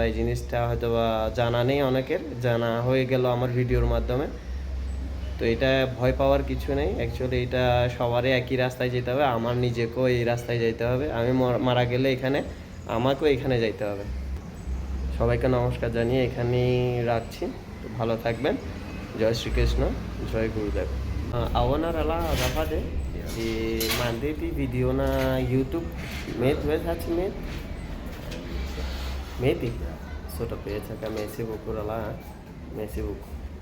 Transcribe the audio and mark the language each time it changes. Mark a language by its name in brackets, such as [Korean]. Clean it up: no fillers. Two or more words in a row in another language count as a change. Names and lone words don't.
[Bangla] এই জিনিসটা হয়তোবা জানা নেই অনেকের জানা হয়ে গেল আমার ভিডিওর মাধ্যমে তো এটা ভয় পাওয়ার কিছু নেই অ্যাকচুয়ালি এটা সবারই একই রাস্তায় যেতে হবে আমার নিজেকেও এই রাস্তায় যেতে হবে আমি মারা গেলে এখানে আমাকেও এখানে যেতে হবে সবাইকে নমস্কার জানিয়ে এখানেই রাখছি তো ভালো থাকবেন জয় শ্রীকৃষ্ণ জয় গুরুদেব [Malagasy] awonarala azafady di mandeha ty vidéo na YouTube mety hoe sa tsy mety mety sotra betsaka [French] merci beaucoup [Malagasy] ralahy [French] merci beaucoup